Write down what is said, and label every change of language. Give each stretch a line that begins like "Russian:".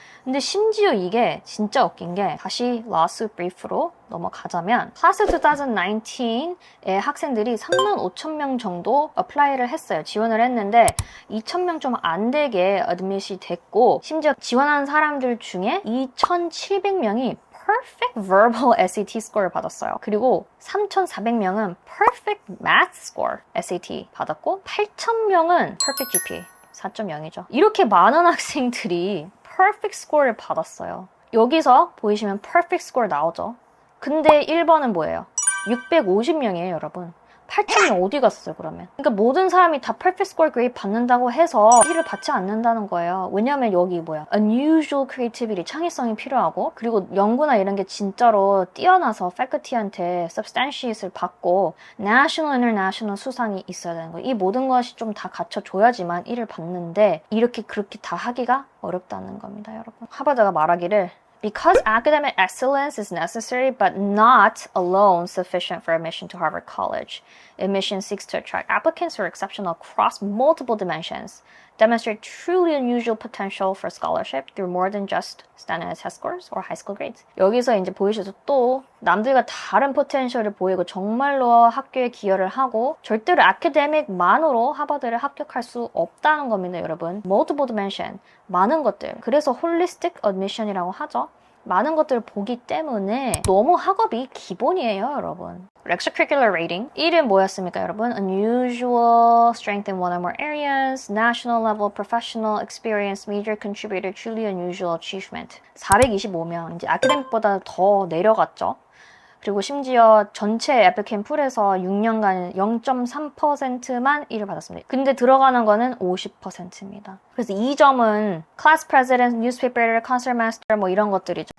Korean: 근데 심지어 이게 진짜 웃긴 게 다시 라스 브리프로 넘어가자면 클래스 2019의 학생들이 35,000명 정도 어플라이를 했어요. 지원을 했는데 2,000명 좀 안 되게 어드밋이 됐고 심지어 지원한 사람들 중에 2,700명이 perfect verbal SAT score를 받았어요. 그리고 3,400명은 perfect math score SAT 받았고 8,000명은 perfect GPA 4.0이죠. 이렇게 많은 학생들이 perfect score를 받았어요. 여기서 보이시면 perfect score 나오죠. 근데 1번은 뭐예요? 650명이에요, 여러분. 8,000명 어디 갔어요, 그러면? 그러니까 모든 사람이 다 perfect score grade 받는다고 해서 1을 받지 않는다는 거예요. 왜냐면 여기 뭐야? unusual creativity, 창의성이 필요하고 그리고 연구나 이런 게 진짜로 뛰어나서 faculty한테 substantiate을 받고 national, international 수상이 있어야 되는 거예요. 이 모든 것이 좀 다 갖춰줘야지만 1을 받는데 이렇게 그렇게 다 하기가 어렵다는 겁니다, 여러분.
English: 하버드가 말하기를 Because academic excellence is necessary but not alone sufficient for admission to Harvard College, admission seeks to attract applicants who are exceptional across multiple dimensions. demonstrate truly unusual potential for scholarship through more than just standard test scores or high school grades.
Korean: 여기서 이제 보이셔서 또 남들과 다른 포텐셜을 보이고 정말로 학교에 기여를 하고 절대로 아카데믹만으로 하버드를 합격할 수 없다는 겁니다, 여러분. multiple dimension, 많은 것들. 그래서 holistic admission이라고 하죠. 많은 것들을 보기 때문에 너무 학업이 기본이에요, 여러분. Extracurricular rating 1은 뭐였습니까, 여러분?
English: Unusual strength in one or more areas, national level professional experience, major contributor, truly unusual achievement.
Korean: 425명, 이제 아카데믹보다 더 내려갔죠. 그리고 심지어 전체 애플리케이션 풀에서 6년간 0.3%만 1을 받았습니다. 근데 들어가는 거는 50%입니다. 그래서 이 점은 class president, newspaper editor, concert master 뭐 이런 것들이죠.